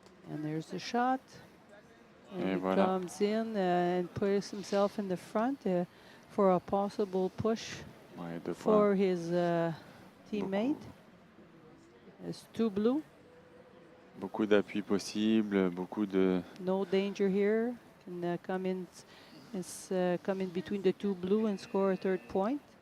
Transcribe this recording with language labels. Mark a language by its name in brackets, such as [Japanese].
[English] And there's the shot. And he comes in and puts himself in the front for a possible push for his teammate. It's 2 blue. [French] Beaucoup d'appui possible, beaucoup de... [English] No danger here. Can come in between the 2 blue and score a third point.